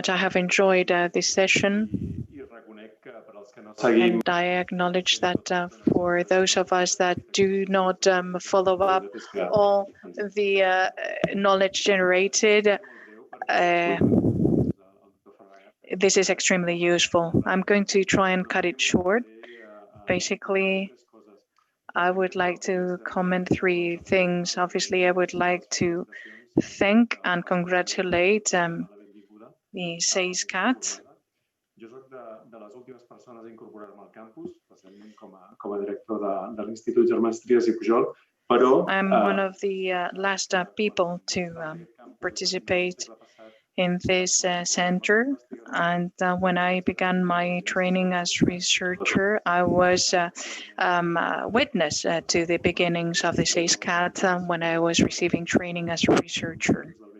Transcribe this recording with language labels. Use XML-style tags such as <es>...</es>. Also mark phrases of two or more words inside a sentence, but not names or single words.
<en>I have enjoyed this session. And I acknowledge that for those of us that do not follow up all the knowledge generated, this is extremely useful. I'm going to try and cut it short. Basically, I would like to comment three things. Obviously, I would like to thank and congratulate the SACE-CAT.</en> <ca>Jo soc de les últimes persones a incorporar-me al campus, recentment com a director de l'Institut Germans Trias i Pujol, però...</ca> <en>I'm one of the last people to participate in this center. And when I began my training as researcher, I was witness to the beginnings of the SACE-CAT when I was receiving training as a researcher.</en>